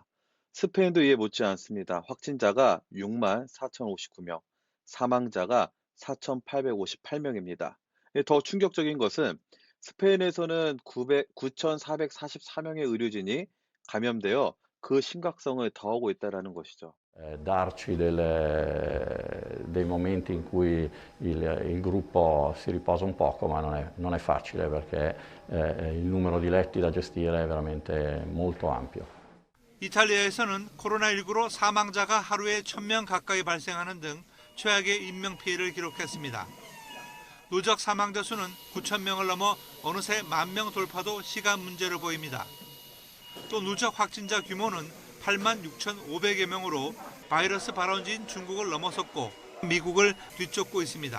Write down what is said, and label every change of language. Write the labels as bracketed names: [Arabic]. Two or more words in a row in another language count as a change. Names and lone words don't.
[Korean] 스페인도 이에 못지 않습니다. 확진자가 6만 4,059명, 사망자가 4,858명입니다. 더 충격적인 것은 스페인에서는 9,444명의 의료진이 감염되어 그 심각성을 더하고 있다는 것이죠. [Italian] Darci dei momenti in cui il gruppo si riposa un poco, ma non è facile perché il numero di letti da gestire è veramente molto ampio. [Korean] 이탈리아에서는 코로나19로 사망자가 하루에 1,000명 가까이 발생하는 등 최악의 인명피해를 기록했습니다. 누적 사망자 수는 9,000명을 넘어 어느새 10,000명 돌파도 시간 문제로 보입니다. 또 누적 확진자 규모는 86,500여 명으로 바이러스 발원지인 중국을 넘어섰고 미국을 뒤쫓고 있습니다.